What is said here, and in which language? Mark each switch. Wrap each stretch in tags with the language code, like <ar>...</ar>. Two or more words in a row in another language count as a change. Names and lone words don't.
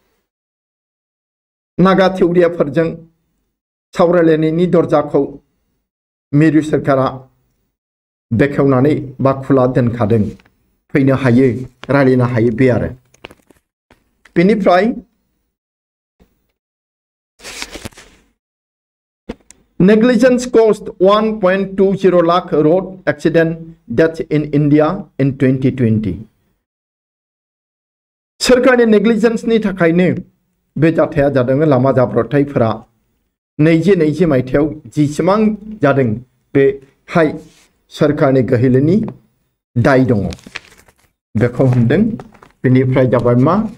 <brx>नागा थिउरियाफोरजों सावरायलायनायनि दरजाखौ मिरु सोरखारा बेखेवनानै बा खुला दोनखादों फैनो हायो रायलायनो हायो बे आरो बेनिफ्राय</brx> <en>negligence caused 1.20 lakh road accident deaths in India in 2020</en> <brx>सरकारनि negligence नि थाखायनो बे जाथाया जादों लामा जाब्रबथायफोरा 2020 मायथाइयाव जिसिबां जादों बेहाय सरकारनि गोहोलनि दाय दङ बेखौ होनदों बेनिफ्राय जाबाय मा</brx>